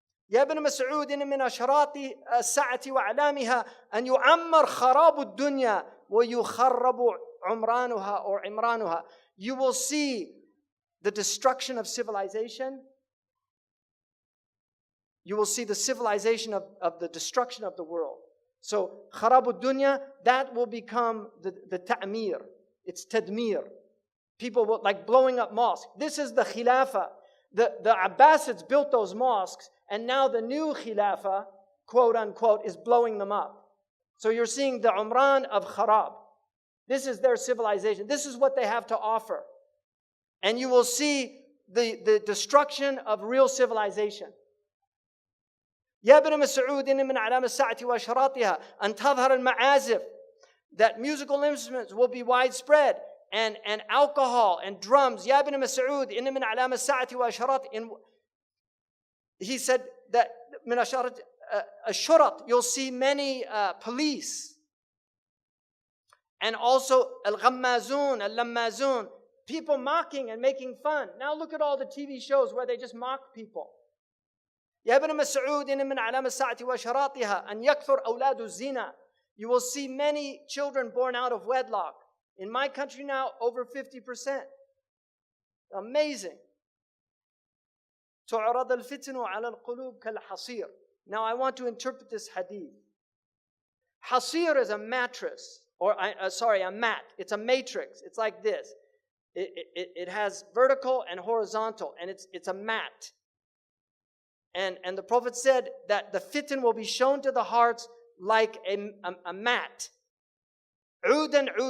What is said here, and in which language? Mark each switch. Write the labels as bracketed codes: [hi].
[ar] يا ابن مسعود إن من أشراط الساعة وأعلامها أن يعمر خراب الدنيا ويخرب عمرانها or عمرانها. [en] You will see the destruction of civilization. You will see the civilization of the destruction of the world. So [ar] خراب الدنيا, [en] that will become the ta'mir. It's tadmir. People will, like blowing up mosques. This is the khilafah. The Abbasids built those mosques, and now the new khilafah, quote unquote, is blowing them up. So you're seeing the Umran of Kharab. This is their civilization. This is what they have to offer. And you will see the destruction of real civilization. [ar] يا ابن مسعود إن من علام الساعة وأشراطها أن تظهر المعازف, [en] that musical instruments will be widespread, and alcohol and drums. [ar] يا ابن مسعود إن من علام الساعة وأشراط. [en] He said that [ar] من أشراط الشرط, [en] you'll see many police, and also al-ghammazun, al-lammazun, people mocking and making fun. Now look at all the TV shows where they just mock people. [ar] يا ابن مسعود إن من علام الساعة وأشراطها أن يكثر أولاد الزنا. [en] You will see many children born out of wedlock. In my country now, over 50%. Amazing. [ar] تعرض الفتن على القلوب كالحصير. [en] Now I want to interpret this hadith. Hasir is a mattress, or a mat. It's a matrix. It's like this. It has vertical and horizontal, and it's a mat. And the Prophet said that the fitan will be shown to the hearts like a mat. Udan.